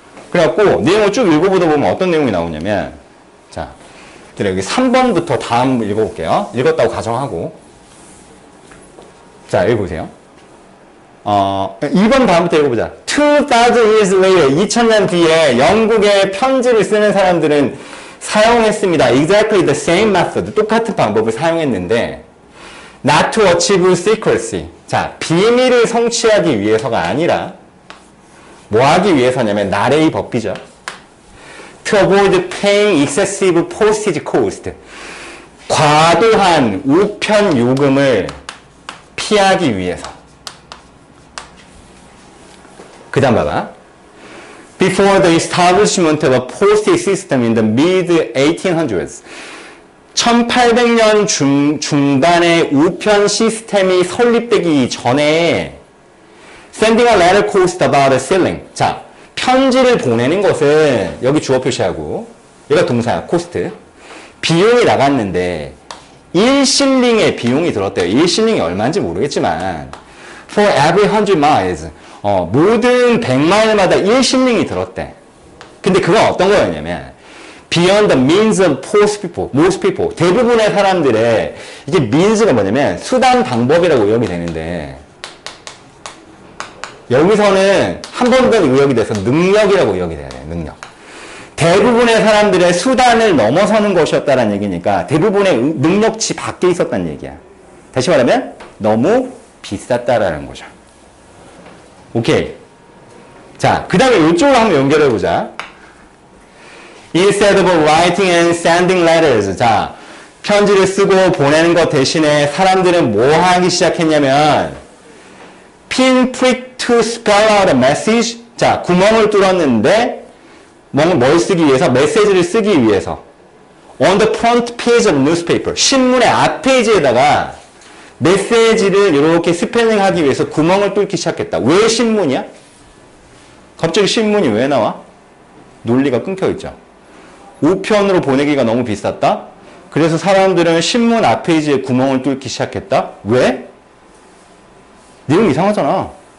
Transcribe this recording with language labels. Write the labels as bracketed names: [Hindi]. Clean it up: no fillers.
[Korean] 그래갖고 내용을 쭉 읽어보다 보면 어떤 내용이 나오냐면, 자, 여기 3번부터 다음 읽어볼게요. 읽었다고 가정하고. 자, 여기 보세요. 2번 다음부터 읽어보자. [English] 2000 years later, [Korean] 2000년 뒤에 영국의 편지를 쓰는 사람들은 사용했습니다. [English] Exactly the same method. [Korean] 똑같은 방법을 사용했는데, [English] not to achieve secrecy. [Korean] 자, 비밀을 성취하기 위해서가 아니라, 뭐 하기 위해서냐면, 나레이 법비죠. [English] To avoid paying excessive postage cost. [Korean] 과도한 우편 요금을 피하기 위해서. 그 다음 봐봐. [English] Before the establishment of a postage system in the mid-1800s. [Korean] 1800년 중반에 우편 시스템이 설립되기 전에 [English] sending a letter cost about a shilling. [Korean] 자, 편지를 보내는 것은 여기 주어 표시하고 얘가 동사야, 코스트. 비용이 나갔는데 1실링의 비용이 들었대요. 1실링이 얼마인지 모르겠지만 [English] for every 100 miles. [Korean] 모든 100마일마다 1실링이 들었대. 근데 그건 어떤 거였냐면 [English] beyond the means of most people. [Korean] 대부분의 사람들의 이게 means가 뭐냐면 수단 방법이라고 의역이 되는데 여기서는 한 번 더 의역이 돼서 능력이라고 의역이 돼야 돼. 능력. 대부분의 사람들의 수단을 넘어서는 것이었다는 얘기니까 대부분의 능력치 밖에 있었다는 얘기야. 다시 말하면 너무 비쌌다라는 거죠. 오케이. 자, 그 다음에 이쪽으로 한번 연결해보자. [English] Instead of writing and sending letters. [Korean] 자, 편지를 쓰고 보내는 것 대신에 사람들은 뭐 하기 시작했냐면 [English] pinprick to spell out a message. [Korean] 자, 구멍을 뚫었는데 뭘 쓰기 위해서? 메시지를 쓰기 위해서. [English] On the front page of newspaper. [Korean] 신문의 앞페이지에다가 메시지를 이렇게 스펠링하기 위해서 구멍을 뚫기 시작했다. 왜 신문이야? 갑자기 신문이 왜 나와? 논리가 끊겨있죠. 우편으로 보내기가 너무 비쌌다? 그래서 사람들은 신문 앞페이지에 구멍을 뚫기 시작했다? 왜? 내용 이상하잖아.